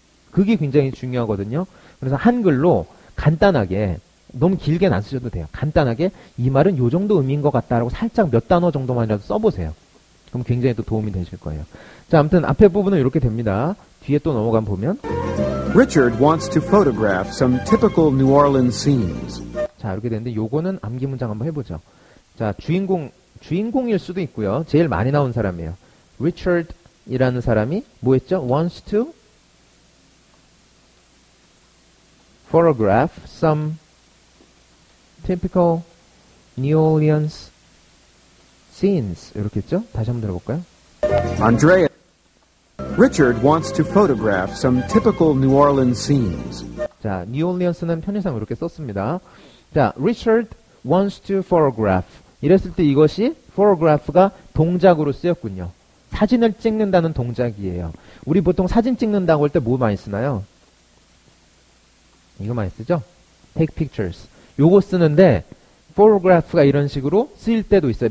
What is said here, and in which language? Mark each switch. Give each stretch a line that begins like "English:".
Korean: 그게 굉장히 중요하거든요. 그래서 한글로 간단하게 너무 길게는 안 쓰셔도 돼요. 간단하게 이 말은 요 정도 의미인 것 같다라고 살짝 몇 단어 정도만이라도 써보세요. 그럼 굉장히 또 도움이 되실 거예요. 자, 아무튼 앞에 부분은 이렇게 됩니다. 뒤에 또 넘어가 보면
English: Richard wants to photograph some typical New Orleans scenes.
Korean: 자, 이렇게 되는데 요거는 암기 문장 한번 해보죠. 자, 주인공일 수도 있고요. 제일 많이 나온 사람이에요. Richard이라는 사람이 뭐 했죠?
English: wants to photograph some typical New Orleans scenes.
Korean: 이렇게 했죠? 다시 한번 들어볼까요? Andrea.
English: Richard wants to photograph some typical New Orleans scenes.
Korean: 자, New Orleans는 편의상 이렇게 썼습니다.
English: 자, Richard wants to photograph.
Korean: 이랬을 때 이것이 photograph가 동작으로 쓰였군요. 사진을 찍는다는 동작이에요. 우리 보통 사진 찍는다고 할 때 뭐 많이 쓰나요? 이거 많이 쓰죠?
English: Take pictures.
Korean: 요거 쓰는데 photograph가 이런 식으로 쓰일 때도 있어요.